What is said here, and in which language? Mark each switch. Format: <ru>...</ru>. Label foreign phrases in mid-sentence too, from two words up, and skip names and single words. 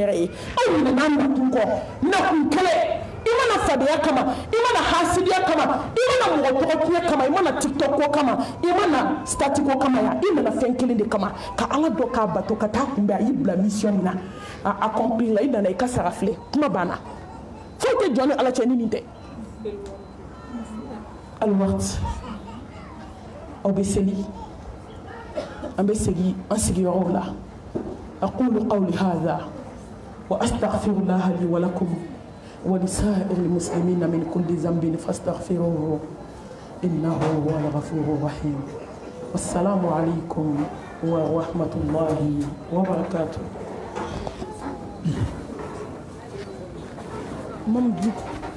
<bm>hɛrɛ ye aw nana nakun kɔ nakun kɛlɛ i mana fadenya kama i mana hasidiya kama i mana mɔgɔ tɔgɔ tiɲɛ kama i mana tiktok ko kama i mana stati ko kama ya i nana fɛn kelen de kama ka ala dɔ k'a bato ka taa kunbɛn a y'i bila mission min na a accomplir la i nana i ka sara filɛ kuma banna foyi tɛ jɔ ni ala cɛ ni nin tɛ alwaqt aw bɛ seli an bɛ segin an sigiyɔrɔw la</bm> <ar>أقول قولي هذا وأستغفر الله لي ولكم ولسائر المسلمين من كل ذنب فاستغفروه إنه هو الغفور الرحيم والسلام عليكم ورحمة الله وبركاته.</ar>